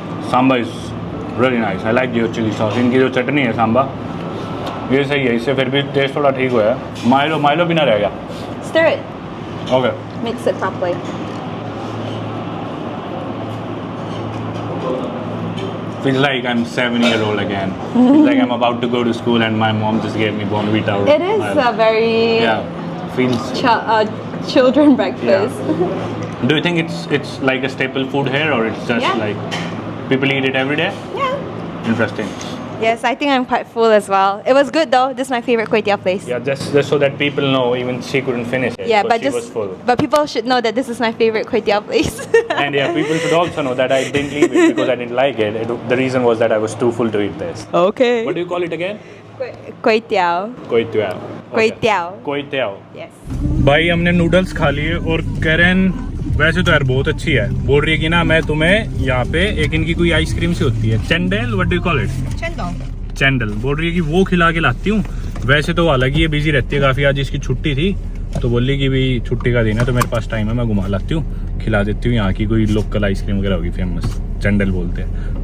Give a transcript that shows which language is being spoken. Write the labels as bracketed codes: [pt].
[en] Samba is really nice. I like your chili sauce. [hi] इनकी जो चटनी है samba, ये सही है, इससे फिर भी टेस्ट थोड़ा ठीक हुआ है। माइलो भी ना रहेगा। [en] Stir it. Okay. Mix it properly. Feels like I'm 7-year-old again. Feels like I'm about to go to school and my mom just gave me Bonvita. It is a very Feels. children breakfast. Do you think it's like a staple food here, or it's just Yeah. like people eat it every day? Yeah. Interesting. Yes, I think I'm quite full as well. It was good though. This is my favorite kway teow place. Yeah, just so that people know, even she couldn't finish it. Yeah, because but she was just full. but people should know that this is my favorite kway teow place. And yeah, people should also know that I didn't leave it because I didn't like it. The reason was that I was too full to eat this. Okay. What do you call it again? Kway teow. Kway teow. Kway teow. Kway teow. Yes. [hi] भाई हमने noodles खा लिए, और Karen वैसे तो यार बहुत अच्छी है, बोल रही है कि ना मैं तुम्हें यहाँ पे एक इनकी कोई आइसक्रीम सी होती है, चैंडल, [en] What do you call it? [hi] चैंडल, बोल रही है कि वो खिला के लाती हूँ। वैसे तो हालांकि ये बिजी रहती है काफ़ी, आज इसकी छुट्टी थी तो बोली कि भाई छुट्टी का दिन है तो मेरे पास टाइम है, मैं घुमा लाती हूँ, खिला देती हूँ। यहाँ की कोई लोकल आइसक्रीम वगैरह होगी फेमस, चैंडल बोलते हैं।